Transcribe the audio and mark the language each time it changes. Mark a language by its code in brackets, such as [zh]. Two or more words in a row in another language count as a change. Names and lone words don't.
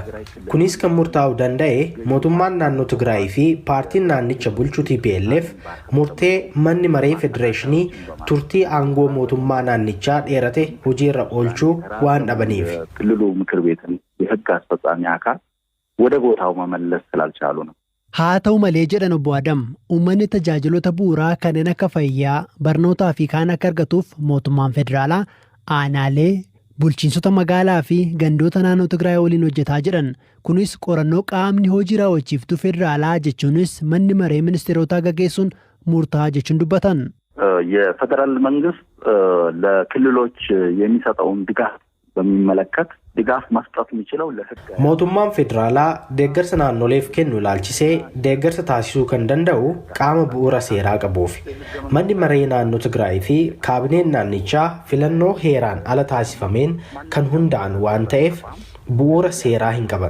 [om] Kunis kan murtaa'uu danda'e mootummaan naannoo Tigraay fi paartiin naannicha bulchu TPLF murtee manni maree federeeshinii turtii aangoo mootummaa naannichaa dheerate hojiirra oolchuu waan dhabaniif. [am] ክልሉ ምክር ቤትን የህግ አስፈጻሚ አካል ወደ ቦታው መመለስ ስላልቻሉ ነው። [om] Haa ta'u malee jedhan obbo Adam uummanni tajaajiloota bu'uuraa kanneen akka fayyaa, barnootaa fi kaan akka argatuuf mootummaan federaalaa aanaalee bulchiinsota magaalaa fi gandoota naannoo Tigraay waliin hojjetaa jedhan. Kunis qorannoo qaamni hojii raawwachiiftuu federaalaa jechuunis manni maree ministeerotaa gaggeessuun murtaa'aa jechuun dubbatan. [am] የፌደራል መንግስት ለክልሎች የሚሰጠውን ድጋፍ በሚመለከት ድጋፍ መስጠት የሚችለው ለህግ [om] mootummaan federaalaa deeggarsa naannoleef kennu ilaalchisee deeggarsa taasisuu kan danda'u qaama bu'uura seeraa qabuufi. Manni maree naannoo Tigraay fi kaabineen naannichaa filannoo heeraan ala taasifameen kan hundaa'an waan ta'eef bu'uura seeraa hin qaban.